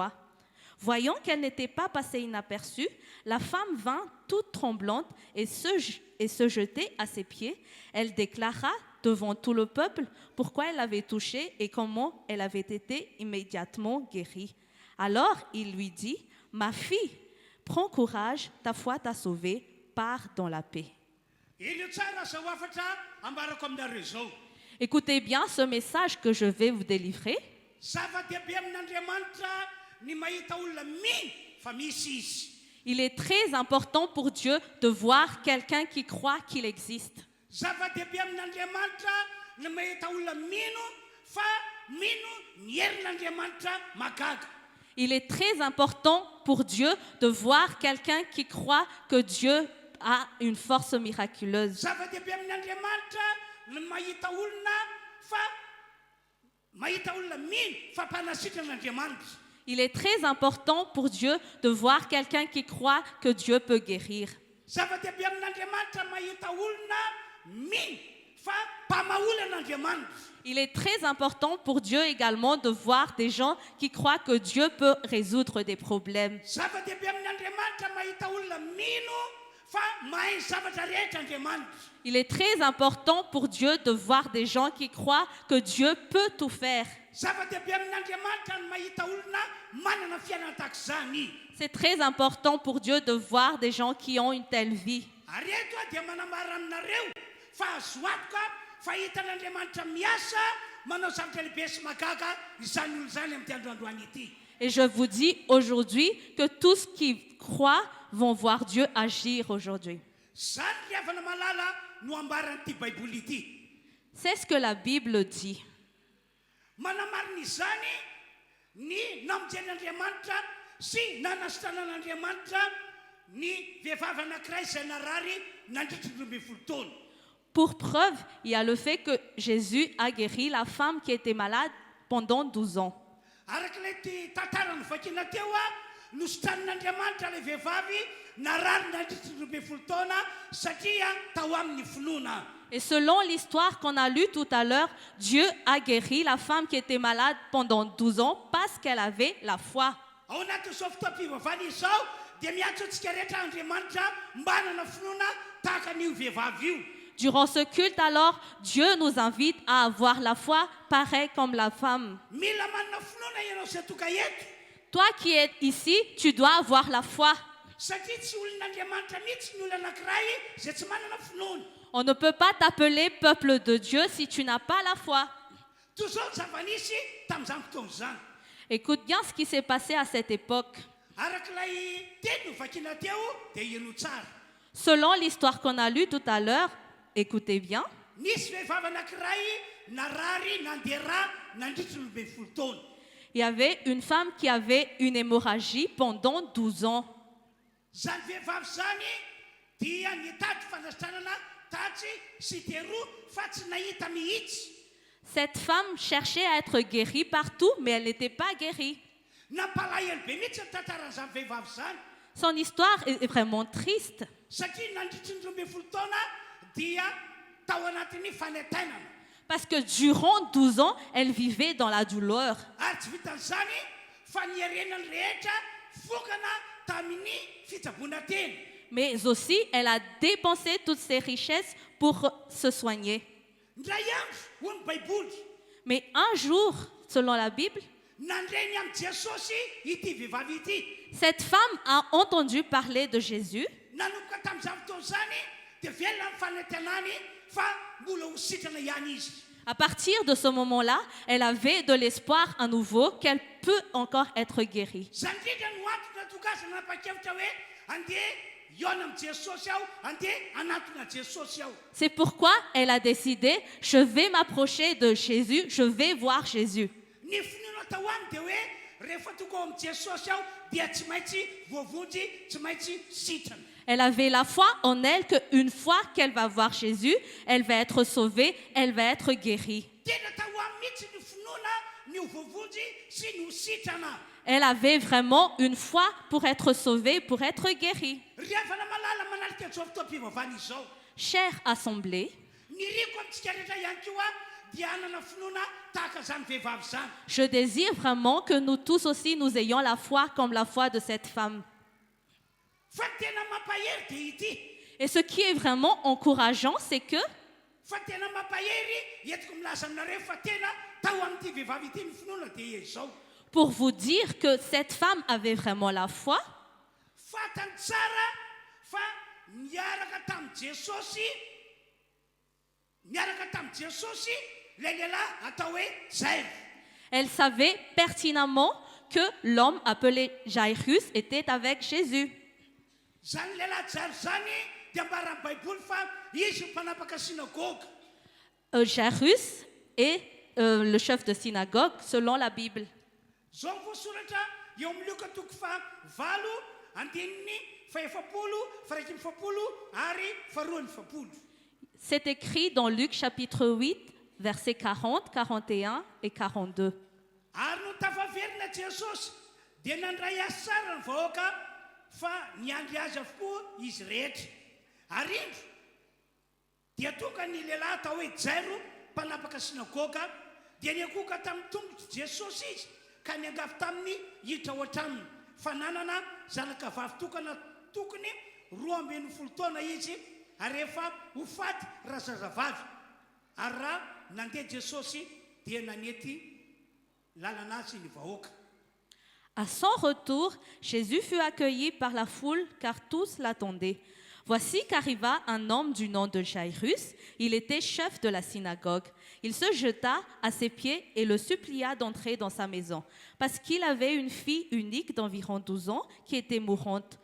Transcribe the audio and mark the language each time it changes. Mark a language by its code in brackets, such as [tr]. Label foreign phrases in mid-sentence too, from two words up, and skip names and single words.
[fr] » Voyant qu'elle n'était pas passée inaperçue, la femme vint toute tremblante et se jetait à ses pieds. Elle déclara devant tout le peuple pourquoi elle l'avait touché et comment elle avait été immédiatement guérie. Alors il lui dit, « Ma fille, Prends courage, ta foi t'a sauvé, pars dans la paix. [mg] Ilio tsara zao afatra ambarako aminareo zao. [fr] Écoutez bien ce message que je vais vous délivrer. [mg] Zava-dehibe amin'Andriamanitra ny mahita olona mino fa misy izy. [fr] Il est très important pour Dieu de voir quelqu'un qui croit qu'il existe. [mg] Zava-dehibe amin'Andriamanitra ny mahita olona mino fa mino ny herin'Andriamanitra magaga. [fr] Il est très important pour Dieu de voir quelqu'un qui croit que Dieu a une force miraculeuse. [mg] Zava-dehibe amin'Andriamanitra ny mahita olona mino fa mpanasitran'Andriamanitra. [fr] Il est très important pour Dieu de voir quelqu'un qui croit que Dieu peut guérir. [mg] Zava-dehibe amin'Andriamanitra mahita olona mino fa mpamaholy an'Andriamanitra. [fr] Il est très important pour Dieu également de voir des gens qui croient que Dieu peut résoudre des problèmes. [mg] Zava-dehibe amin'Andriamanitra mahita olona mino fa mahay zavatra rehetra Andriamanitra. [fr] Il est très important pour Dieu de voir des gens qui croient que Dieu peut tout faire. [mg] Zava-dehibe amin'Andriamanitra ny mahita olona manana fiainana tahak'izany. [fr] C'est très important pour Dieu de voir des gens qui ont une telle vie. [mg] Ary eto dia manambara aminareo fa azo antoka fa hitan'Andriamanitra miasa manao zavatra lehibe sy magaga izany olo izany amin'ity androandroany ity. [fr] Et je vous dis aujourd'hui que tous qui croient vont voir Dieu agir aujourd'hui. [mg] Zany ry havana malala no ambaran'ity baiboly ity. [fr] C'est ce que la Bible dit. [mg] Manamarina izany ny namonjen'Andriamanitra sy nanasitranan'Andriamanitra ny vehivavy anankiray izay narary nandritry ny 12 taona. [fr] Pour preuve, il y a le fait que Jésus a guéri la femme qui était malade pendant 12 ans. [mg] Arak'ilay ty tantara novakiana teo nositran'Andriamanitra ilay vehivavy narary nandritry ny 12 taona satria tao amin'ny finoana. [fr] Et selon l'histoire qu'on a lue tout à l'heure, Dieu a guéri la femme qui était malade pendant 12 ans parce qu'elle avait la foi. [mg] Ao anatin'izao fotoam-pivavahana izao dia miantso antsika rehetra Andriamanitra mba hanana finoana tahaka an'io vehivavy io. [fr] Durant ce culte, alors, Dieu nous invite à avoir la foi pareil comme la femme. [mg] Mila manana finoana ianao izay toka eto. [fr] Toi qui es ici, tu dois avoir la foi. [mg] Satria tsy olon'Andriamanitra mihitsy ny olona anankiray izay tsy manana finoana. [fr] On ne peut pas t'appeler peuple de Dieu si tu n'as pas la foi. [mg] Toy izao ny zava-nisy tamin'izany fotoana izany. [fr] Écoute bien ce qui s'est passé à cette époque. [mg] Arak'ilay teny novakiana teo dia ino tsara. [fr] Selon l'histoire qu'on a lue tout à l'heure, écoutez bien. [mg] Nisy vehivavy anankiray narary nandera nandritry ny 12 taona. [fr] Il y avait une femme qui avait une hémorragie pendant 12 ans. [mg] Zany vehivavy zany dia nitady fanasitranana tatsy sy teroa fa tsy nahita mihitsy. [fr] Cette femme cherchait à être guérie partout, mais elle n'était pas guérie. [mg] Nampalahelo be mihitsy ny tantaran'izany vehivavy zany. [fr] Son histoire est vraiment triste. [mg] Satria nandritry ny 12 taona dia tao anatin'ny fanantenana. [fr] Parce que durant 12 ans, elle vivait dans la douleur. [mg] Ary tsy vitan'izany fa nierenany rehetra fokana tamin'ny fitsaboana teny. [fr] Mais aussi, elle a dépensé toutes ses richesses pour se soigner. [mg] Ndray andro hoy ny baiboly [fr] Mais un jour, selon la Bible, [mg] nandreny amin'ny Jesosy ity vehivavy ity. [fr] cette femme a entendu parler de Jésus. [mg] Nanomboka tamin'izany fotoana izany dia velona amin'ny fanantenany fa mbola ho sitrana ihany izy. [fr] À partir de ce moment-là, elle avait de l'espoir à nouveau qu'elle peut encore être guérie. [mg] Zany indrindra no antony natokazana nanapa-kevitra hoe andeha hiona amin'ny Jesosy aho, andeha anatona Jesosy aho. [fr] C'est pourquoi elle a décidé, je vais m'approcher de Jésus, je vais voir Jésus. [mg] Ny finoana tao aminy dia hoe rehefa tonga ao amin'ny Jesosy aho dia tsy maintsy voavonjy, tsy maintsy sitrana. [fr] Elle avait la foi en elle qu'une fois qu'elle va voir Jésus, elle va être sauvée, elle va être guérie. [mg] Tena tao aminy mihitsy ny finoana ny ho voavonjy sy ny ho sitrana. [fr] Elle avait vraiment une foi pour être sauvée, pour être guérie. [mg] Ry havana malala manarika an'izao fotoam-pivavahana izao. [fr] Chère assemblée, [mg] Ny riko amintsika rehetra ihany koa dia hanana finoana tahaka izany vehivavy izany. [fr] je désire vraiment que nous tous aussi, nous ayons la foi comme la foi de cette femme. [mg] Fa tena mampahery dia ity. [fr] Et ce qui est vraiment encourageant, c'est que [mg] Fa tena mampahery entiko milaza aminareo fa tena tao amin'ity vehivavy ity ny finoana dia izao. [fr] pour vous dire que cette femme avait vraiment la foi, [mg] fatany tsara fa niaraka tamin'i Jesosy le lehilahy atao hoe Jairo. [fr] Elle savait pertinemment que l'homme appelé Jairus était avec Jésus. [mg] Zany lehilahy Jairo zany dia ambaran'ny baiboly fa izy mpanapaka synagogue. [fr] Jairus est le chef de synagogue selon la Bible. [mg] Zao ny voasoratra eo amin'ny Luka toko valo andininy faefapolo faraika amby fapolo ary faharoany fapolo. [fr] C'est écrit dans Luc chapitre 8, versets 40, 41 et 42. [mg] Ary no tafaverina Jesosy dia nandray azy tsara ny vahoaka fa niandry azy avokoa izy rehetra. Ary indro dia tonga ny lehilahy atao hoe Jairo mpanapaka sinagoga dia niakoka tamin'ny tongotry Jesosy izy ka niangavy taminy hiditra ao an-tranony fa nanana zanaka vavy tokana tokony 12 taona izy ary efa ho faty raha zazavavy. Ary raha nandeha Jesosy dia nanety lalana azy ny vahoaka. [fr] À son retour, Jésus fut accueilli par la foule car tous l'attendaient. Voici qu'arriva un homme du nom de Jairus. Il était chef de la synagogue. Il se jeta à ses pieds et le supplia d'entrer dans sa maison, parce qu'il avait une fille unique d'environ 12 ans qui était mourante.